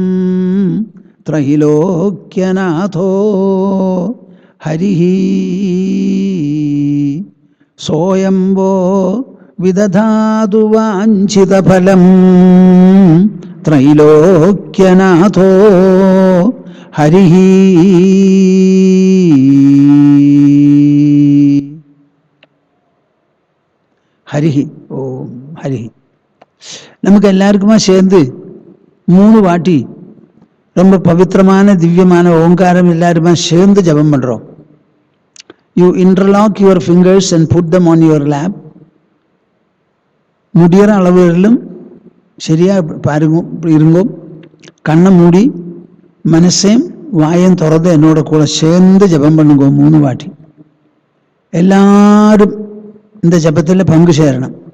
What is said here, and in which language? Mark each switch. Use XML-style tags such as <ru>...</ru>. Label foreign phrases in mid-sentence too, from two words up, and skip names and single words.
<sa>त्रैलोक्यनाथो हरिः सोऽयं वो विदधातु वाञ्छित फलम् त्रैलोक्यनाथो हरिः हरिः ॐ हरिः.</sa> <ta>நமக்கு எல்லாருக்குமா சேர்ந்து 3 வாட்டி ரொம்ப பவித்திரமான திவ்யமான ஓங்காரம் எல்லாருமா சேர்ந்து ஜபம் பண்றோம்.</ta> <en>You interlock your fingers and put them on your lap.</en> <ta>முடியற அளவுகளிலும் சரியா பாருங்க இருங்க. கண்ணை மூடி மனசையும் வாயையும் திறந்து என்னோட கூட சேர்ந்து ஜபம் பண்ணுங்க 3 வாட்டி. எல்லாரும் இந்த ஜபத்தில் பங்கு சேரணும்.</ta>